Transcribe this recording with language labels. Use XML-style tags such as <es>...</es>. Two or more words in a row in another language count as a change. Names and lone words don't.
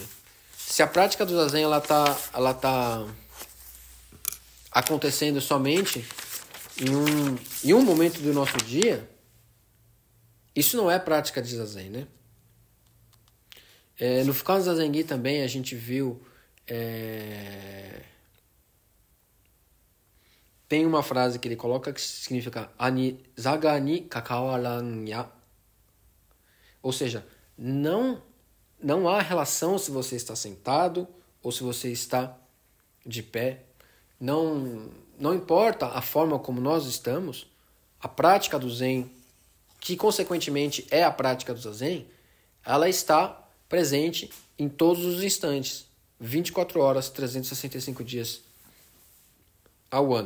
<pt>Se a prática do Zazen ela tá acontecendo somente em um momento do nosso dia, isso não é prática de Zazen, né? No Fukan Zazen também a gente viu tem uma frase que ele coloca que significa</pt> <ja>豈坐臥に拘わらんや,</ja> <pt>ou seja, não há relação se você está sentado ou se você está de pé. Não importa a forma como nós estamos, a prática do Zen, que consequentemente é a prática do Zazen, ela está presente em todos os instantes, 24 horas, 365 dias ao ano.</pt>